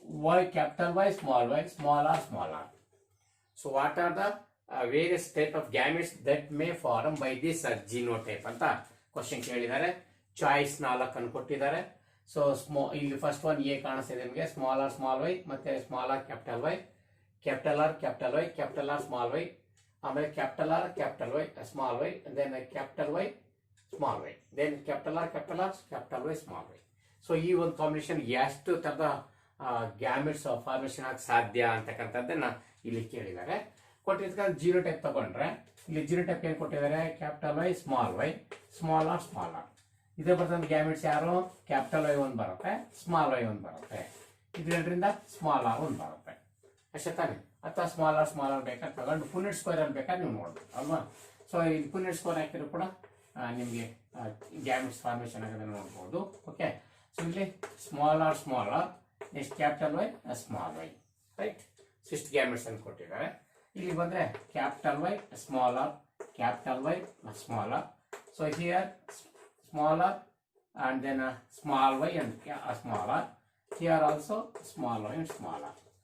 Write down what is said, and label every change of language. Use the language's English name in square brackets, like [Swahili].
[English] Y, capital Y, small r, small r. So what are the various type of gametes that may form by this genotype [Kannada] ಅಂತ question ಕೇಳಿದ್ದಾರೆ. Choice 4 ಅನ್ನು ಕೊಟ್ಟಿದ್ದಾರೆ. So ಇಲ್ಲಿ first one A ಕಾಣಿಸ್ತಿದೆ ನಿಮಗೆ, small R Y, ಮತ್ತೆ small R capital Y, capital R Y, capital R small Y, ಆಮೇಲೆ capital R Y small Y, then capital Y small Y, then capital R Y small Y. So ಈ ಒಂದು combination ಎಷ್ಟು ತರದ gametes formation ಆಗಿ ಸಾಧ್ಯ ಅಂತಕ್ಕಂಥದ್ದನ್ನ ಇಲ್ಲಿ ಕೇಳಿದ್ದಾರೆ. ಕೊಟ್ಟಿರ್ತಕ್ಕಂಥ ಜೀರೋ ಟೈಪ್ ತಗೊಂಡ್ರೆ ಇಲ್ಲಿ ಜೀರೋ ಟೈಪ್ ಏನ್ ಕೊಟ್ಟಿದ್ದಾರೆ, ಕ್ಯಾಪಿಟಲ್ ವೈ ಸ್ಮಾಲ್ ಆರ್. ಇದೇ ಬರ್ತಂತ ಗ್ಯಾಮೆಟ್ಸ್ ಯಾರು, ಕ್ಯಾಪಿಟಲ್ ವೈ ಒಂದು ಬರುತ್ತೆ, ಸ್ಮಾಲ್ ವೈ ಒಂದು ಬರುತ್ತೆ, ಇದರಿಂದ ಸ್ಮಾಲ್ ಆರ್ ಒಂದು ಬರುತ್ತೆ ಅಷ್ಟೇ ತಾನೆ. ಅಥವಾ ಸ್ಮಾಲ್ ಆರ್ ಬೇಕಾದ್ರೆ ತಗೊಂಡು ಪುನೆಟ್ ಸ್ಕ್ವೇರ್ ಅಲ್ಲಿ ಬೇಕಾದ್ರೆ ನೀವು ನೋಡ್ಬೋದು ಅಲ್ವಾ. ಸೊ ಇಲ್ಲಿ ಪುನೆಟ್ ಸ್ಕ್ವೇರ್ ಹಾಕಿದ್ರು ಕೂಡ ನಿಮಗೆ ಗ್ಯಾಮೆಟ್ಸ್ ಫಾರ್ಮೇಷನ್ ಆಗೋದನ್ನು ನೋಡ್ಬೋದು. ಓಕೆ, ಸೊ ಇಲ್ಲಿ small R next capital Y small Y, right. Six gametes ಅನ್ನು ಕೊಟ್ಟಿದ್ದಾರೆ. ಇಲ್ಲಿ ಬಂದ್ರೆ capital Y small R, capital Y small R. [English] So here small r and then small y and small r. Here also small y and small r.